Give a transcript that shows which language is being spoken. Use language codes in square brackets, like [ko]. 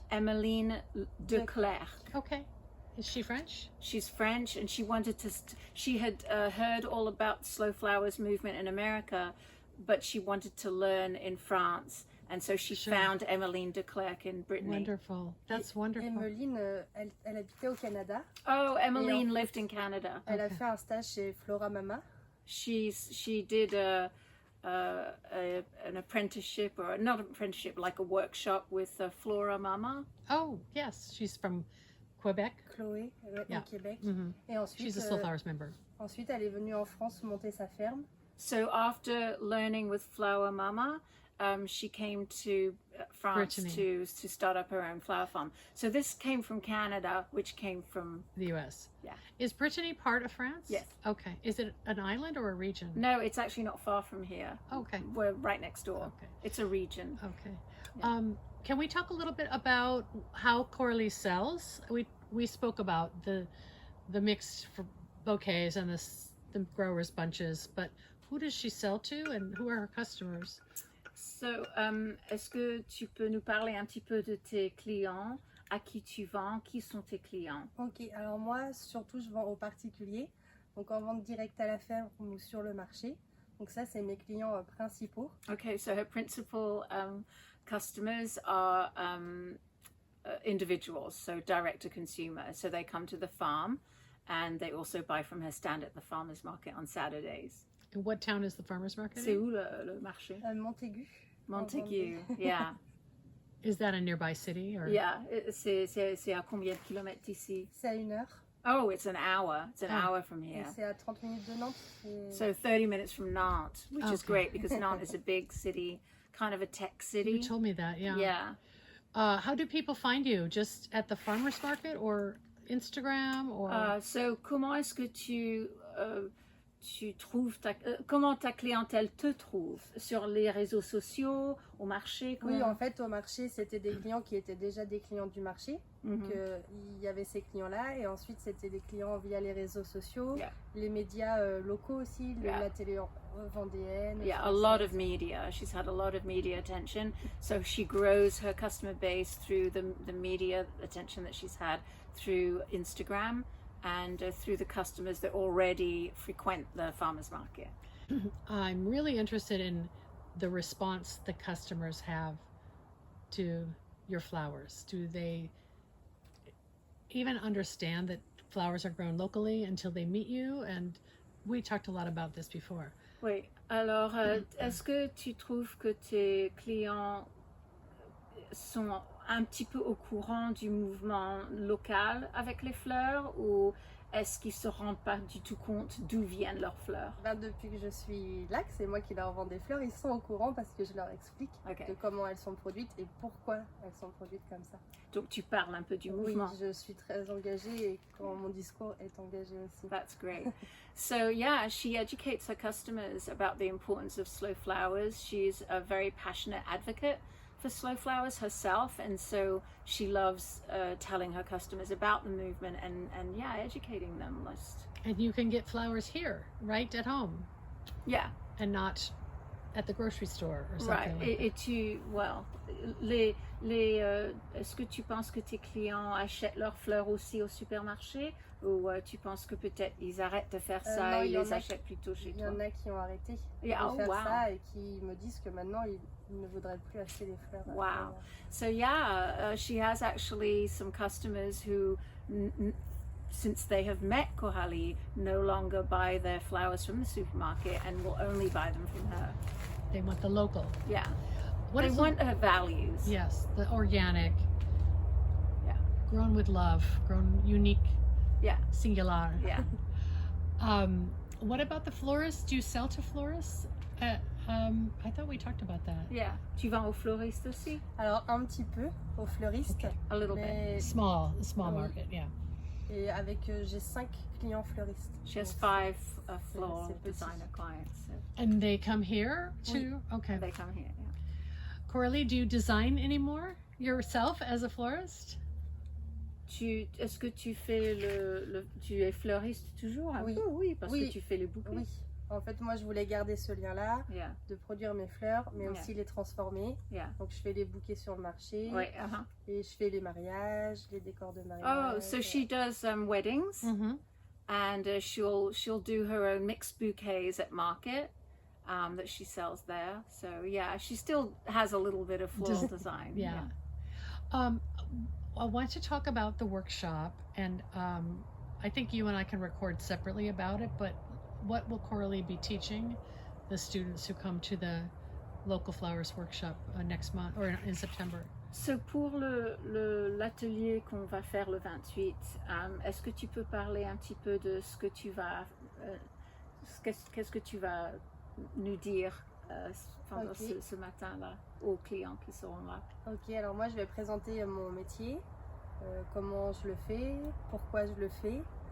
[en] Emmeline de Clercq. Okay. Is she French? She's French, and she wanted to. She had heard all about the slow flowers movement in America, but she wanted to learn in France, and so she found Emmeline de Clercq in Brittany. Wonderful. That's wonderful. [fr] Emmeline, elle habitait au Canada. [en] Oh, Emmeline lived in Canada. [fr] Elle a fait un stage chez Flora Mama. [en] She did an apprenticeship, or not an apprenticeship, like a workshop with Flora Mama. Oh yes, she's from Quebec. [fr] Chloé, au Québec. Et ensuite, [en] she's a Slow Flowers member. [fr] Ensuite, elle est venue en France monter sa ferme. [en] So after learning with Flower Mama, she came to France to start up her own flower farm. So this came from Canada, which came from the U.S. Yeah. Is Brittany part of France? Yes. Okay. Is it an island or a region? No, it's actually not far from here. Okay. We're right next door. Okay. It's a region. Okay. Yeah. Can we talk a little bit about how Coralie sells? We spoke about the mixed bouquets and the growers bunches, but who does she sell to and who are her customers? So, [fr] est-ce que tu peux nous parler un petit peu de tes clients, à qui tu vends, qui sont tes clients? Ok, alors moi, surtout, je vends aux particuliers, donc en vente directe à la ferme ou sur le marché. Donc ça, c'est mes clients principaux. [en] Okay, so her principal customers are individuals, so direct to consumer. So they come to the farm and they also buy from her stand at the farmer's market on Saturdays. And what town is the farmer's market? [fr] C'est où le marché? Montaigu. [en] Montaigu, yeah. Is that a nearby city? Or? Yeah, [fr] c'est à combien de kilomètres d'ici? C'est à 1 heure. [en] Oh, it's an hour. It's an hour from here. [fr] Et c'est à 30 minutes de Nantes. [en] So 30 minutes from Nantes, which is great because Nantes is a big city, kind of a tech city. You told me that, yeah. Yeah. How do people find you? Just at the farmer's market or Instagram? Or So [fr] comment est-ce que tu trouves comment ta clientèle te trouve? Sur les réseaux sociaux, au marché? Oui, en fait, au marché, c'était des clients qui étaient déjà des clients du marché. Donc, il y avait ces clients-là. Et ensuite, c'était des clients via les réseaux sociaux, les médias locaux aussi, la télé vendéenne. [en] Yeah, a lot of media. She's had a lot of media attention. So she grows her customer base through the media attention that she's had through Instagram and through the customers that already frequent the farmers market. I'm really interested in the response the customers have to your flowers. Do they even understand that flowers are grown locally until they meet you? And we talked a lot about this before. [fr] Oui, alors est-ce que tu trouves que tes clients sont un petit peu au courant du mouvement local avec les fleurs, ou est-ce qu'ils ne se rendent pas du tout compte d'où viennent leurs fleurs? Depuis que je suis là, que c'est moi qui leur vends des fleurs, ils sont au courant parce que je leur explique de comment elles sont produites et pourquoi elles sont produites comme ça. Donc tu parles un peu du mouvement. Oui, je suis très engagée et quand mon discours est engagé aussi. [en] That's great. So yeah, she educates her customers about the importance of slow flowers. She's a very passionate advocate for slow flowers herself, and so she loves telling her customers about the movement and yeah, educating them. And you can get flowers here, right at home. Yeah. And not at the grocery store or something. Right. Like [fr] et tu, [en] well, [fr] est-ce que tu penses que tes clients achètent leurs fleurs aussi au supermarché, ou tu penses que peut-être ils arrêtent de faire ça non, et les achètent plutôt chez toi? Il y en a qui ont arrêté de faire ça et qui me disent que maintenant ils ne voudraient plus acheter les fleurs. [en] Wow. So yeah, she has actually some customers who, since they have met Coralie, no longer buy their flowers from the supermarket and will only buy them from her. They want the local. Yeah. They want her values. Yes, the organic. Yeah. Grown with love, grown unique. Yeah. Singular. Yeah. What about the florists? Do you sell to florists? I thought we talked about that. Yeah. [fr] Tu vends aux floristes aussi? Alors un petit peu aux fleuristes. [en] Okay. A little bit. Small market, yeah. [fr] Et avec j'ai 5 clients fleuristes. [en] She has 5 floral designer clients. So. And they come here too? [fr] Oui. [en] Okay. They come here, yeah. Coralie, do you design anymore yourself as a florist? [fr] Est-ce que tu fais tu es fleuriste toujours? Oui. Oui, parce que tu fais les bouquets. Oui. En fait, moi, je voulais garder ce lien-là, de produire mes fleurs, mais aussi les transformer. Donc, je fais les bouquets sur le marché, et je fais les mariages, les décors de mariage. [en] Oh, so she does weddings, and she'll do her own mixed bouquets at market that she sells there. So yeah, she still has a little bit of floral design. Yeah. I want to talk about the workshop, and I think you and I can record separately about it, but what will Coralie be teaching the students who come to the local flowers workshop next month or in September? So [fr] pour l'atelier qu'on va faire le 28, est-ce que tu peux parler un petit peu de ce que tu vas qu'est-ce que tu vas nous dire pendant ce matin-là aux clients qui seront là? Ok, alors moi je vais présenter mon métier, comment je le fais, pourquoi je le fais.